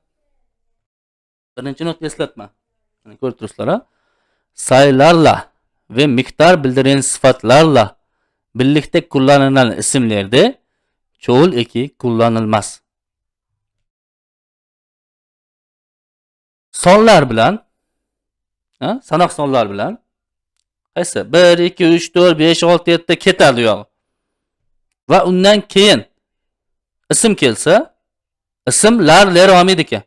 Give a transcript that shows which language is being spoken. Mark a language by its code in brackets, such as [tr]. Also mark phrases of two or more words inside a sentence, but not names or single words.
[uz] Mana ko'rib turibsizlar, ha? [tr] Saylarla ve miktar bildiren sıfatlarla birlikte kullanılan isimlerde çoğul eki kullanılmaz. [uz] Sonlar bilan, sanoq sonlar bilan qaysi 1 2 3 4 5 6 7 da ketadi yo'q. Va undan keyin ism kelsa, ism lar olmaydi ekan.